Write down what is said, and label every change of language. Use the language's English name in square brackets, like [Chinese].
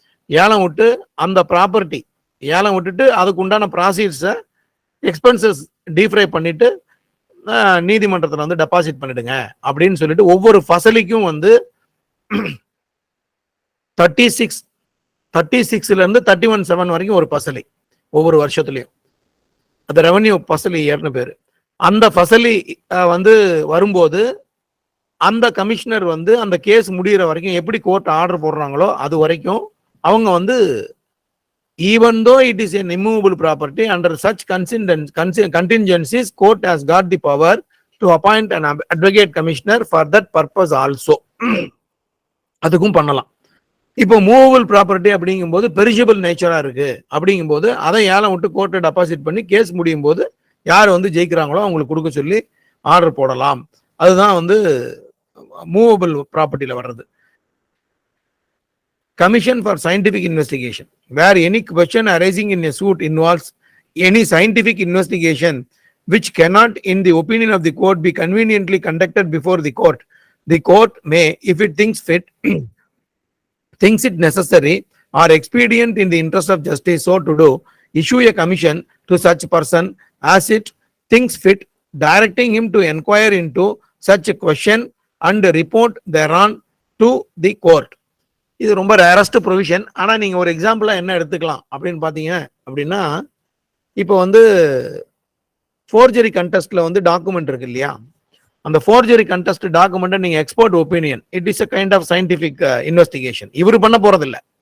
[Tamil] ஏலம் விட்டு அந்த ப்ராப்பர்ட்டி ஏலம் விட்டுட்டு அதுக்கு உண்டான ப்ராசீட்ஸை எக்ஸ்பென்சஸ் டீஃப்ரை பண்ணிட்டு நீதிமன்றத்தில் வந்து டெபாசிட் பண்ணிடுங்க அப்படின்னு சொல்லிட்டு ஒவ்வொரு ஃபசலிக்கும் வந்து 36ல இருந்து 31/7 வரைக்கும் ஒரு பசலி ஒவ்வொரு வருஷத்துலயும். அது ரெவன்யூ பசலி ஏர்னு பேரு. அந்த பசலி வந்து வரும்போது அந்த கமிஷனர் வந்து அந்த கேஸ் முடிகிற வரைக்கும் எப்படி கோர்ட் ஆர்டர் போடுறாங்களோ அது வரைக்கும் அவங்க வந்து [English] even though it is an immovable property, under such contingencies, court has got the power to appoint an advocate commissioner for that purpose also. [Tamil] அதுக்கும் பண்ணலாம். இப்போ மூவபிள் ப்ராப்பர்ட்டி அப்படிங்கும்போது பெரிஷபிள் நேச்சரா இருக்கு அப்படிங்கும்போது அதை ஏலம் விட்டு கோர்ட்டை டெபாசிட் பண்ணி கேஸ் முடியும் போது யார் வந்து ஜெயிக்கிறாங்களோ அவங்களுக்கு கொடுக்க சொல்லி ஆர்டர் போடலாம். அதுதான் வந்து மூவபிள் ப்ராப்பர்ட்டியில வர்றது. [English] Commission for Scientific Investigation, where any question arising in a suit involves any scientific investigation which cannot, in the opinion of the court, be conveniently conducted before the court may, if it thinks it necessary or expedient in the interest of justice so to do, issue a commission to such person as it thinks fit, directing him to inquire into such a question and report thereon to the court. [Tamil] இது ரொம்ப rarest provision. ஆனா நீங்க ஒரு எக்ஸாம்பிளா என்ன எடுத்துக்கலாம் அப்படின்னு பாத்தீங்க அப்படின்னா, இப்போ வந்து ஃபோர்ஜரி கண்டெஸ்ட்ல வந்து டாக்குமெண்ட் இருக்கு இல்லையா, அந்த ஃபோர்ஜரி கண்டெஸ்ட் டாக்குமெண்ட் நீங்க expert opinion, [English] It is a kind of scientific investigation. [Tamil] இவர் பண்ண போறது இல்லை.